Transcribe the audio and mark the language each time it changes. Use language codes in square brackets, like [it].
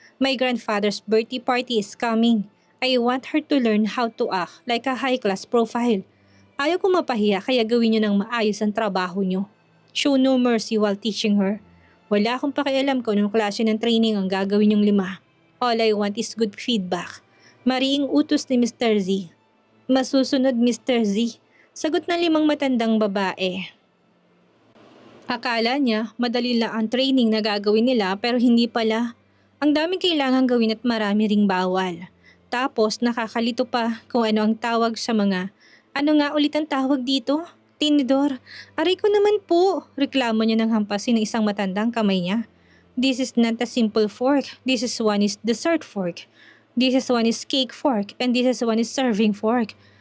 [en] My grandfather's birthday party is coming. I want her to learn how to act like a high-class profile. [tl] Ayaw ko mapahiya kaya gawin niyo ng maayos ang trabaho niyo. [en] Show no mercy while teaching her. [tl] Wala akong pakialam kung anong klase ng training ang gagawin yung 5. [en] All I want is good feedback. [tl] Mariing utos ni Mr. Z. Masusunod Mr. Z. Sagot ng 5 matandang babae. Akala niya madali lang ang training na gagawin nila pero hindi pala. Ang daming kailangang gawin at marami ring bawal. Tapos nakakalito pa kung ano ang tawag sa mga. Ano nga ulit ang tawag dito? Tinidor. Aray ko naman po. Reklamo niya ng hampasin ng isang matandang kamay niya. [en] This is not a simple fork. This is one is dessert fork. This is one is cake fork. And this is one is serving fork.